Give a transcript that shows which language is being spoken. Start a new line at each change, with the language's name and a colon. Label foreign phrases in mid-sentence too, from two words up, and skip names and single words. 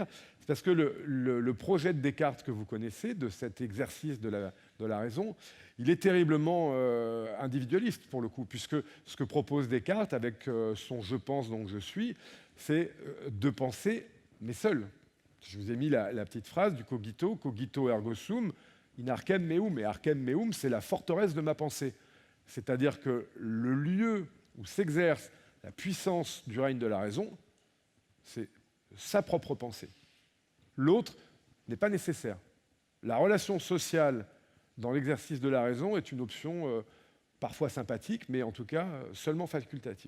French: C'est parce que le projet de Descartes que vous connaissez, de cet exercice de la raison, il est terriblement individualiste pour le coup, puisque ce que propose Descartes avec son « je pense donc je suis », c'est de penser, mais seul. Je vous ai mis la petite phrase du cogito,
Latin: cogito ergo sum, in archem meum. Et archem meum,
French: c'est la forteresse de ma pensée. C'est-à-dire que le lieu où s'exerce la puissance du règne de la raison, c'est sa propre pensée. L'autre n'est pas nécessaire. La relation sociale dans l'exercice de la raison est une option parfois sympathique, mais en tout cas seulement facultative.